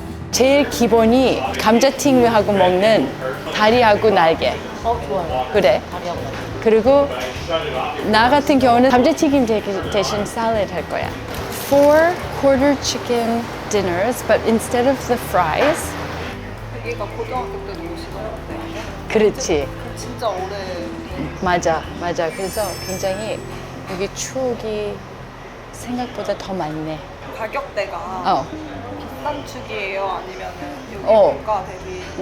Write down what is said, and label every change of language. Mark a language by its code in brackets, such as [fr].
[ko] 제일 기본이 감자튀김하고 먹는 다리하고 날개. 좋아요. 그래. 다리하고 날개. 그리고 나 같은 경우는 감자튀김 대신 샐러드 할 거야. [en] 4 quarter chicken dinners, but instead of the fries. [ko] 여기가 고등학교 때도 오시던데. 그렇지. 진짜 오래. 맞아. 그래서 굉장히 여기 추억이 생각보다 더 많네. 가격대가 비싼 축이에요? 아니면은 여기 어. 물가 대비